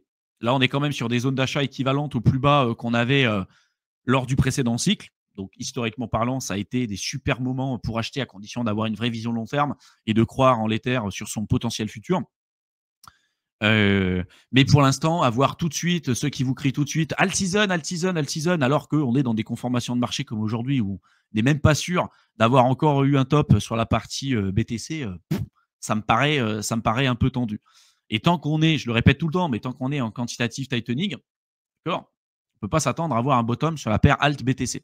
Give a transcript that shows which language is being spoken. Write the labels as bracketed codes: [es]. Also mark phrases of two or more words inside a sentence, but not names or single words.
[fr] Là, on est quand même sur des zones d'achat équivalentes au plus bas qu'on avait lors du précédent cycle. Donc, historiquement parlant, ça a été des super moments pour acheter à condition d'avoir une vraie vision long terme et de croire en l'Ether sur son potentiel futur. Mais pour l'instant, avoir tout de suite ceux qui vous crient tout de suite [en] alt season, alt season, alt season, [fr] alors qu'on est dans des conformations de marché comme aujourd'hui où on n'est même pas sûr d'avoir encore eu un top sur la partie BTC, ça me paraît un peu tendu. Et tant qu'on est, je le répète tout le temps, mais tant qu'on est en [en] quantitative tightening, [fr] d'accord, on ne peut pas s'attendre à avoir un bottom sur la paire alt BTC.